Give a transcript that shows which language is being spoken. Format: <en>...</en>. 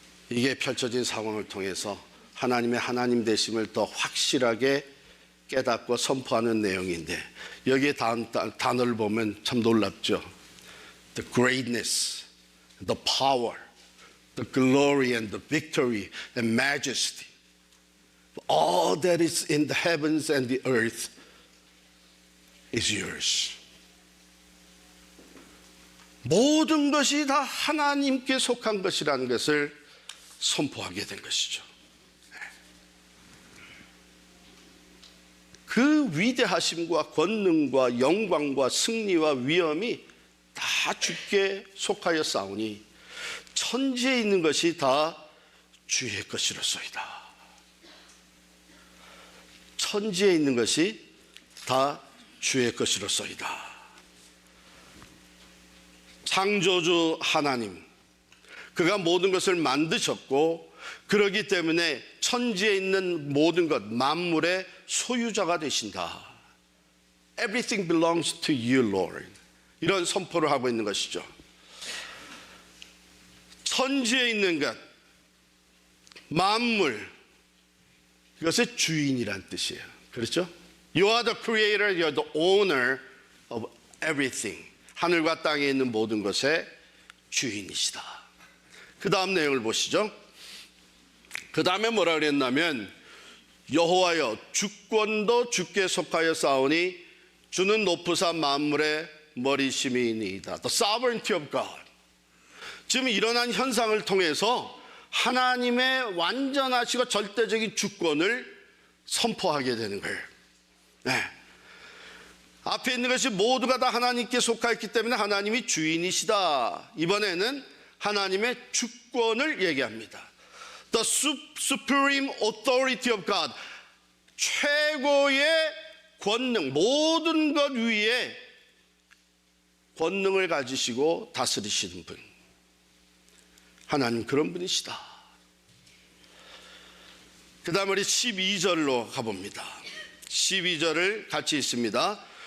<ko>이게 펼쳐진 상황을 통해서 하나님의 하나님 되심을 더 확실하게 깨닫고 선포하는 내용인데, 여기에 단어를 보면 참 놀랍죠.</ko> <en>The greatness, the power, the glory and the victory and majesty, all that is in the heavens and the earth is yours.</en> <ko>모든 것이 다 하나님께 속한 것이라는 것을 선포하게 된 것이죠. 그 위대하심과 권능과 영광과 승리와 위엄이 다 주께 속하여 싸우니 천지에 있는 것이 다 주의 것이로소이다. 천지에 있는 것이 다 주의 것이로소이다. 창조주 하나님, 그가 모든 것을 만드셨고 그러기 때문에 천지에 있는 모든 것, 만물의 소유자가 되신다.</ko> <en>Everything belongs to you, Lord.</en> <ko>이런 선포를 하고 있는 것이죠. 천지에 있는 것, 만물, 이것의 주인이란 뜻이에요. 그렇죠?</ko> <en>You are the creator, you are the owner of everything.</en> <ko>하늘과 땅에 있는 모든 것의 주인이시다. 그 다음 내용을 보시죠. 그 다음에 뭐라 그랬냐면, 여호와여, 주권도 주께 속하여 싸우니 주는 높으사 만물의 머리심이니이다.</ko> <en>The sovereignty of God.</en> <ko>지금 일어난 현상을 통해서 하나님의 완전하시고 절대적인 주권을 선포하게 되는 거예요. 네. 앞에 있는 것이 모두가 다 하나님께 속하였기 때문에 하나님이 주인이시다. 이번에는 하나님의 주권을 얘기합니다.</ko> <en>The supreme authority of God.</en> <ko>최고의 권능, 모든 것 위에 권능을 가지시고 다스리시는 분. 하나님 그런 분이시다. 그 다음 우리 12절로 가봅니다. 12절을 같이 읽습니다.</ko>